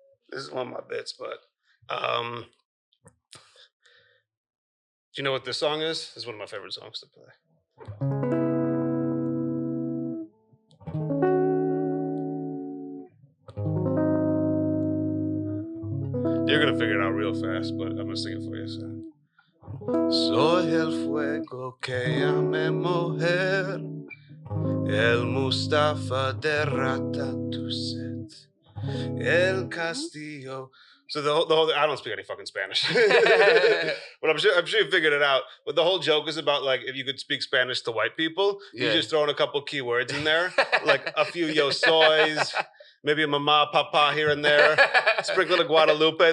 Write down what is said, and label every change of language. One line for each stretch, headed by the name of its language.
English: This is one of my bits, but do you know what this song is? This is one of my favorite songs to play. You're gonna figure it out real fast, but I'm gonna sing it for you.
Spanish: Soy el fuego que llame mujer, el Mustafa de Ratatouille, el Castillo.
English: So the whole I don't speak any fucking Spanish, but I'm sure you figured it out. But the whole joke is about like if you could speak Spanish to white people, you just throw in a couple keywords in there, like a few yo soys, maybe a mama, papa here and there, sprinkle of Guadalupe.